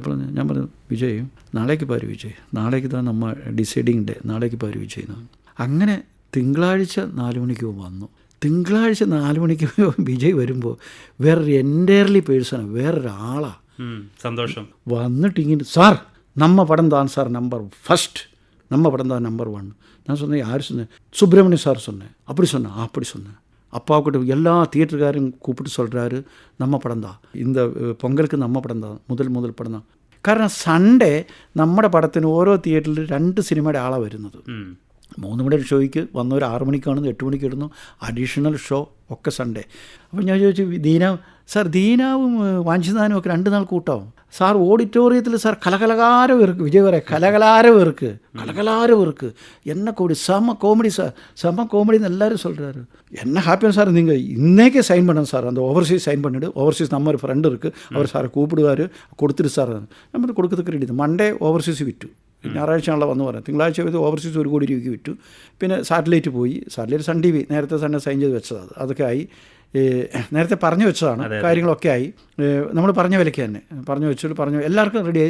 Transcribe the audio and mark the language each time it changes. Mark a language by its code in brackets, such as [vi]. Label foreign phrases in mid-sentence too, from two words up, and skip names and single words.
[ml] അപ്പോൾ ഞാൻ പറഞ്ഞു, വിജയ് [ta] நாளைக்கு பார் விஜய், [ml] നാളേക്ക് തന്നെ നമ്മൾ [en] deciding day, [ta] நாளைக்கு பார் விஜய் [ml] എന്ന്. അങ്ങനെ തിങ്കളാഴ്ച 4 മണിക്ക് വന്നു. തിങ്കളാഴ്ച 4 മണിക്ക് വിജയ് വരുമ്പോൾ വേറൊരു എൻറ്റയർലി പേഴ്സണാണ്, വേറൊരാളാണ്. സന്തോഷം വന്നിട്ട് ഇങ്ങനെ, [ta] சார் நம்ம படம் தான் சார் நம்பர் 1, நம்ம படம் தான் நம்பர் 1. நான் சொன்னேன், யார் சொன்னேன்? சுப்பிரமணியம் சார் சொன்னேன். அப்படி சொன்னேன். அப்பாவுக்கிட்ட எல்லா தியேட்டருக்காரையும் கூப்பிட்டு சொல்கிறாரு, நம்ம படம் தான், இந்த பொங்கலுக்கு நம்ம படம் தான், முதல் படம் தான். [ml] കാരണം സൺഡേ നമ്മുടെ പടത്തിന് ഓരോ തിയേറ്ററിൽ 2 സിനിമയുടെ ആളാണ് വരുന്നത്. 3 മണിയുടെ ഷോയ്ക്ക് വന്നവർ 6 മണിക്ക് കാണുന്നു, 8 മണിക്ക് ഇടുന്നു, അഡീഷണൽ ഷോ ഒക്കെ സൺഡേ. അപ്പോൾ ഞാൻ ചോദിച്ചു, ദീനാവും സാർ, ദീനാവും വാഞ്ചിനാനും ഒക്കെ 2 നാൾ കൂട്ടാവും. സാർ ഓഡിറ്റോറിയത്തിൽ സാർ കലകലകാര പേർക്ക് വിജയ് പറയാം കലകലാര പേർക്ക് [ta] என்ன கோடி செம்ம காமெடி சார் செம்ம காமெடின்னு எல்லாரும் சொல்கிறாரு. என்ன ஹாப்பியாக சார் நீங்கள் இன்னைக்கே சைன் பண்ணணும் சார் அந்த ஓவர்சீஸ் சைன் பண்ணிவிடு ஓவர்சீஸ் நம்ம ஒரு ஃப்ரெண்டு இருக்குது அவர் சாரை கூப்பிடுவார் [ml] കൊടുത്തിട്ട് സാർ നമ്മൾ കൊടുക്കത്തക്ക റെഡി മൺഡേ ഓവർസീസ് വിറ്റു ഞായറാഴ്ചയാണല്ലോ വന്ന് പറയാം തിങ്കളാഴ്ച ചെയ്ത് ഓവർസീസ് 1 കോടി രൂപയ്ക്ക് വിറ്റു. പിന്നെ സാറ്റലൈറ്റ് പോയി സാറ്റലൈറ്റ് സൺ ടി വി നേരത്തെ തന്നെ സൈൻ ചെയ്ത് വെച്ചതാണ് അതൊക്കെ ആയി നേരത്തെ പറഞ്ഞു വെച്ചതാണ് കാര്യങ്ങളൊക്കെ ആയി നമ്മൾ പറഞ്ഞ വിലയ്ക്ക് തന്നെ പറഞ്ഞു എല്ലാവർക്കും റെഡിയായി.